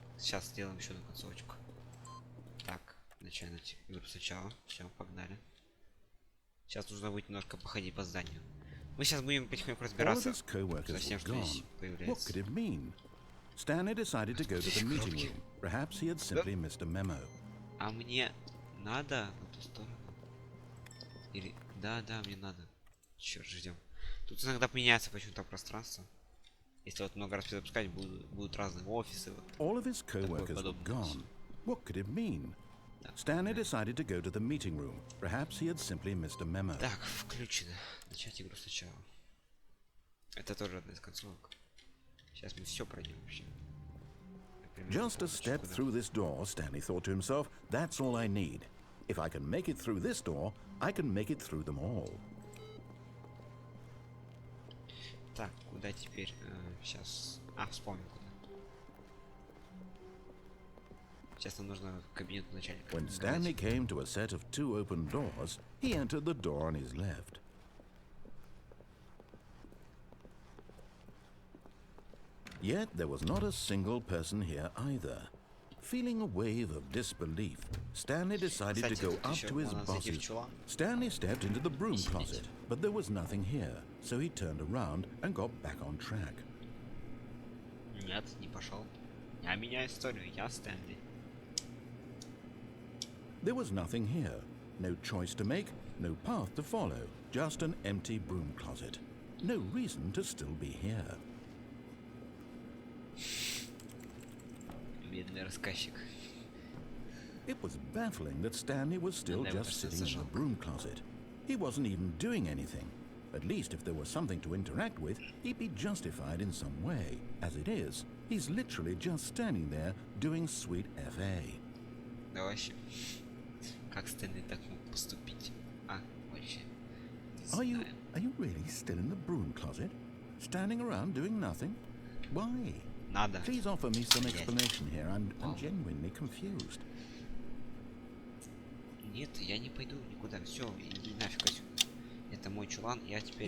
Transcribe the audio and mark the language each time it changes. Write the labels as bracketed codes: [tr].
[ru] Сейчас сделаем еще одну концовочку. Так, начать игру сначала. Все, погнали. Сейчас нужно будет немножко походить по зданию. Мы сейчас будем потихоньку разбираться со всем, что здесь появляется. [en] Stanley decided to go to the meeting room. Perhaps he had simply missed a memo. [ru] А мне надо в эту сторону? Или... Да, мне надо. Черт, ждем. Тут иногда меняется почему-то пространство. Если вот много раз перезапускать, будут разные офисы. [en] All of his co-workers were gone. What could it mean? Stanley decided to go to the meeting room. Perhaps he had simply missed a memo. [ru] Так, включено. Начать игру сначала. Это тоже одна из концовок. Сейчас мы все пройдем вообще. [en] Just a step through this door, Stanley thought to himself, that's all I need. If I can make it through this door, I can make it through them all. [ru] Так, куда теперь? Сейчас... вспомнил куда. Сейчас нам нужно в кабинет начальника. [en] When Stanley came to a set of two open doors, he entered the door on his left. Yet there was not a single person here either. Feeling a wave of disbelief, Stanley decided to go up to his bosses. Stanley stepped into the broom closet, but there was nothing here, so he turned around and got back on track. [ru] Нет, не пошел. Я меняю историю, я Стэнли. [en] There was nothing here. No choice to make, no path to follow, just an empty broom closet. No reason to still be here. [ru] Бедный рассказчик. [en] It was baffling that Stanley was still just sitting in the broom closet. He wasn't even doing anything. At least if there was something to interact with, he'd be justified in some way. As it is, he's literally just standing there doing sweet FA. [ru] Да вообще. Как Стэнли так мог поступить? Вообще. [en] Are you really still in the broom closet? Standing around doing nothing? Why? [ru] Надо. [en] Please offer me some explanation here. I'm genuinely confused. [ru] Нет, я не пойду никуда. Все, иди нафиг отсюда. Это мой чулан, я теперь...